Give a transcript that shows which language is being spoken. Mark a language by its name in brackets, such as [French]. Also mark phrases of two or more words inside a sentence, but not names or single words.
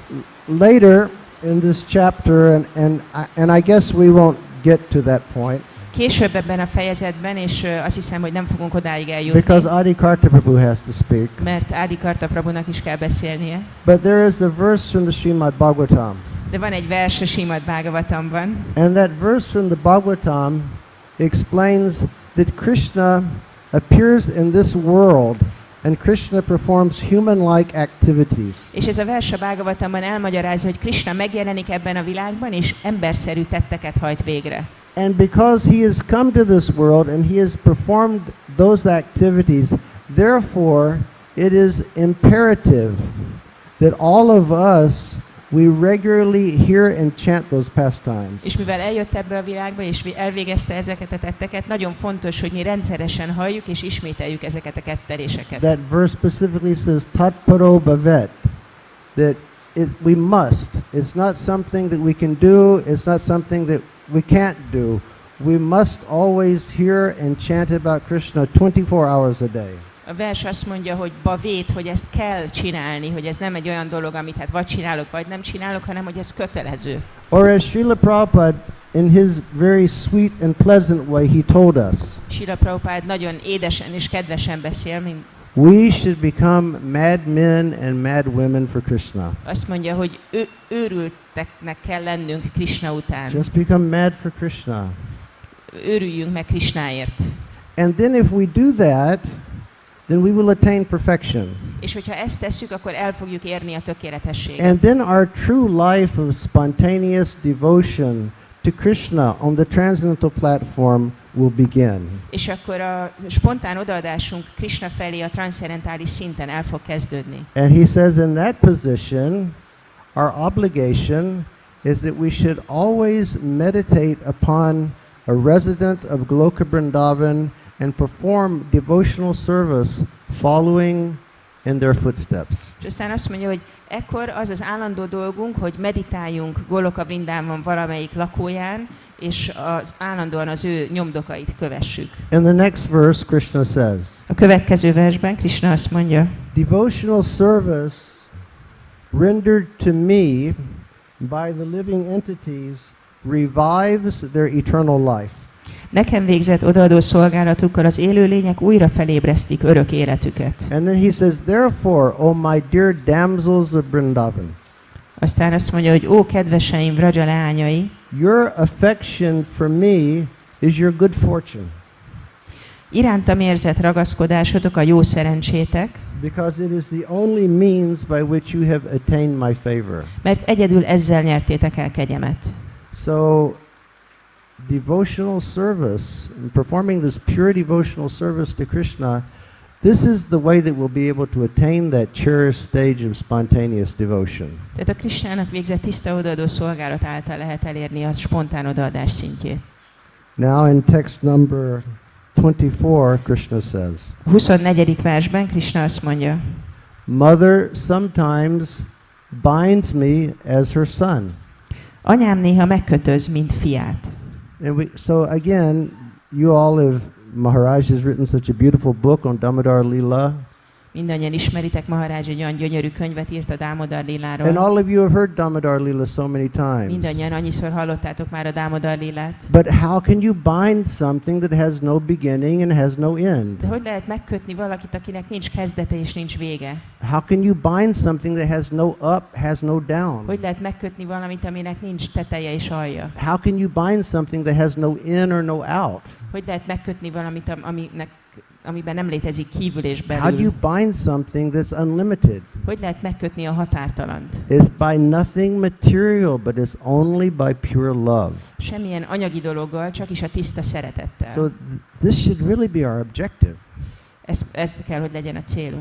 [English] Later in this chapter, and I guess we won't get to that point [Hungarian] Később ebben a fejezetben, és azt hiszem, hogy nem fogunk odáig eljutni, [English] because Adi Karta Prabhu has to speak. [Hungarian] mert Adi Karta Prabhunak is kell beszélnie. [English] But there is a verse from the Srimad Bhagavatam. [Hungarian] De van egy vers a Srimad Bhagavatamban, [English] And that verse from the Bhagavatam explains that Krishna appears in this world and Krishna performs human-like activities. [Hungarian] és ez a vers a Bhagavatamban elmagyarázza, hogy Krishna megjelenik ebben a világban, és emberszerű tetteket hajt végre. [English] And because he has come to this world and he has performed those activities, therefore it is imperative that all of us we regularly hear and chant those pastimes. [Hungarian] És mivel eljött ebbe a világba, és elvégezte ezeket a tetteket, nagyon fontos, hogy mi rendszeresen halljuk és ismételjük ezeket a ketteréseket. [English] That verse specifically says [Sanskrit] tatparo bhavet, [English] that we must. It's not something that we can do, it's not something that we can't do. We must always hear and chant about Krishna 24 hours a day. [Hungarian] A vers azt mondja, hogy bavét, hogy ezt kell csinálni, hogy ez nem egy olyan dolog, amit hát vagy csinálok, vagy nem csinálok, hanem hogy ez kötelező. [English] Or as Srila Prabhupada, in his very sweet and pleasant way, he told us, [Hungarian] Srila Prabhupád nagyon édesen és kedvesen beszél, mint [English] we should become mad men and mad women for Krishna. [Hungarian] azt mondja, hogy őrülteknek kell lennünk Krishna után. [English] Just become mad for Krishna. [Hungarian] Őrüljünk meg Krishnáért. [English] And then if we do that, then we will attain perfection. [Hungarian] És hogyha ezt tesszük, akkor el fogjuk érni a tökéletességet. [English] And then our true life of spontaneous devotion to Krishna on the transcendental platform will begin. [Hungarian] És akkor a spontán odaadásunk Krishna felé a transzcendentális szinten el fog kezdődni. [English] And he says in that position, our obligation is that we should always meditate upon a resident of Goloka Vrindavan and perform devotional service following in their footsteps. [Hungarian] És aztán azt mondja, hogy ekkor az az állandó dolgunk, hogy meditáljunk Goloka Vrindában valamelyik lakóján, és állandóan az ő nyomdokait kövessük. [English] In the next verse, Krishna says, [Hungarian] A következő versben Krishna azt mondja, [English] devotional service rendered to me by the living entities revives their eternal life. [Hungarian] nekem végzett odaadó szolgálatukkal az élőlények újra felébresztik örök életüket. [English] And then he says, therefore, O my dear damsels of Vrindavan, [Hungarian] Aztán azt mondja, hogy ó, kedveseim, Vraja leányai, [English] your affection for me is your good fortune, [Hungarian] irántam érzett ragaszkodásotok a jó szerencsétek, [English] because it is the only means by which you have attained my favor. [Hungarian] mert egyedül ezzel nyertétek el kegyemet. [English] So, devotional service, performing this pure devotional service to Krishna, this is the way that we'll be able to attain that cherished stage of spontaneous devotion. [Hungarian] Tehát a Krishnának végzett tiszta odaadó szolgálat által lehet elérni a spontán odaadás szintjét. [English] Now in text number 24, Krishna says, [Hungarian] A 24. versben Krishna azt mondja, [English] Mother sometimes binds me as her son. [Hungarian] anyám néha megkötöz, mint fiát. [English] And so again, you all have, Maharaj has written such a beautiful book on Damodar Lila. [Hungarian] Mindannyian ismeritek, Maharaj egy olyan gyönyörű könyvet írt a Damodar Liláról. [English] And all of you have heard Damodar Lila so many times. [Hungarian] Mindannyian annyiszor hallottátok már a Damodar Lilát. [English] But how can you bind something that has no beginning and has no end? [Hungarian] De hogy lehet megkötni valakit, akinek nincs kezdete és nincs vége? [English] How can you bind something that has no up, has no down? [Hungarian] Hogy lehet megkötni valamit, aminek nincs teteje és alja? [English] How can you bind something that has no in or no out? [Hungarian] Hogy lehet megkötni valamit, amiben nem létezik kívül és [English] How do you [Hungarian] belül? [English] bind something that's unlimited? [Hungarian] Hogy lehet megkötni a határtalant? [English] It's by nothing material, but it's only by pure love. [Hungarian] Semmilyen anyagi dologgal, csak is a tiszta szeretettel. [English] So this should really be our objective. [Hungarian] Ez kell, hogy legyen a célunk.